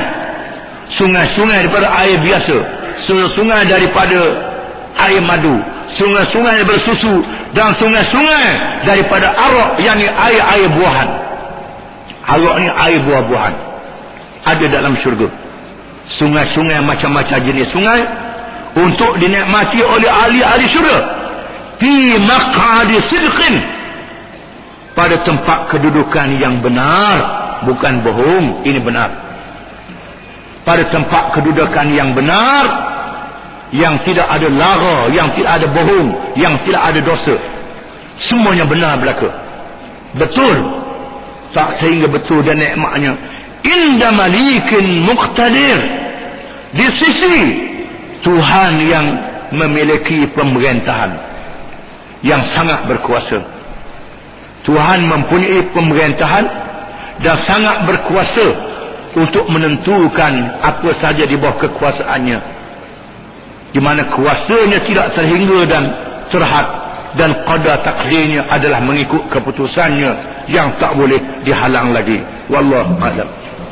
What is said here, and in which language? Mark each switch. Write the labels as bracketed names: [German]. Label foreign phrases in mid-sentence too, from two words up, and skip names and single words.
[Malay] Sungai-sungai daripada air biasa, sungai-sungai daripada air madu, sungai-sungai daripada susu, dan sungai-sungai daripada arak, yakni air-air buahan. Arak ni air buah-buahan ada dalam syurga. Sungai-sungai, macam-macam jenis sungai untuk dinikmati oleh ahli-ahli syurga. [Arabic] في مقعد صدق, [Malay] pada tempat kedudukan yang benar, bukan bohong, ini benar. Pada tempat kedudukan yang benar, yang tidak ada lara, yang tidak ada bohong, yang tidak ada dosa, semuanya benar berlaku, betul, tak sehingga betul dan nikmatnya. [Arabic] عند مليك مقتدر, [Malay] di sisi Tuhan yang memiliki pemerintahan yang sangat berkuasa. Tuhan mempunyai pemerintahan dan sangat berkuasa untuk menentukan apa saja di bawah kekuasaannya, di mana kuasanya tidak terhingga dan terhad, dan qada takdirnya adalah mengikut keputusannya yang tak boleh dihalang lagi. [Arabic] والله أعلم.